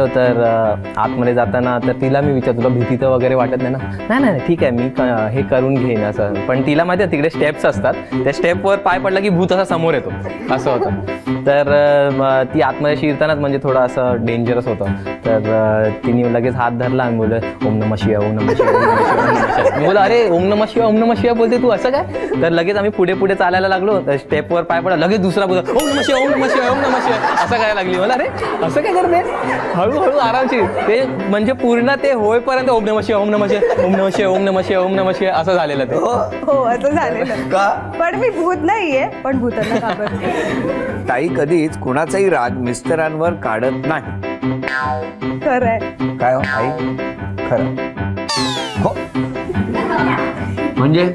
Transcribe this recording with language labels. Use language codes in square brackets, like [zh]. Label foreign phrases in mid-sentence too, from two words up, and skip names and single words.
[mr] तर आतमध्ये जाताना तर तिला मी विचारतो, तुला भीती तर वगैरे वाटत नाही ना? नाही ठीक आहे, मी हे करून घेईन असं. पण तिला माहिती आहे तिकडे स्टेप्स असतात, त्या स्टेपवर पाय पडला की भूत असा समोर येतो, असं होतं. तर ती आतमध्ये शिरतानाच म्हणजे थोडं असं डेंजरस होतं. तर तिने लगेच हात धरला आणि बोललं, [sa] ओम नमः शिवाय, ओम नमः शिवाय, ओम नमः शिवाय, ओम नमः शिवाय. [mr] मी बोला, अरे [sa] ओम नमः शिवाय, ओम नमः शिवाय [mr] बोलते तू, असं काय? तर लगेच आम्ही पुढे चालायला लागलो. तर स्टेपवर पाय पडला, लगेच दुसरा बोलला, [sa] ओम नमः शिवाय, ओम नमः शिवाय, ओम नमः शिवाय, [mr] असं करायला लागली. मला अरे असं काय करते? हळूहळू आरामशीर ते म्हणजे पूर्ण ते होईपर्यंत [sa] ओम नमः शिवाय, ओम नमः शिवाय, ओम नमः शिवाय, ओम नमः शिवाय, ओम नमः शिवाय [mr] असं झालेलं ते. हो, असं झालेलं. का? पण मी भूत नाहीये, पण भूतांना घाबरते. ताई कधीच कुणाचाही राग मिस्टरांवर काढत नाही. खरंय. काय हो आई? खरं हो म्हणजे?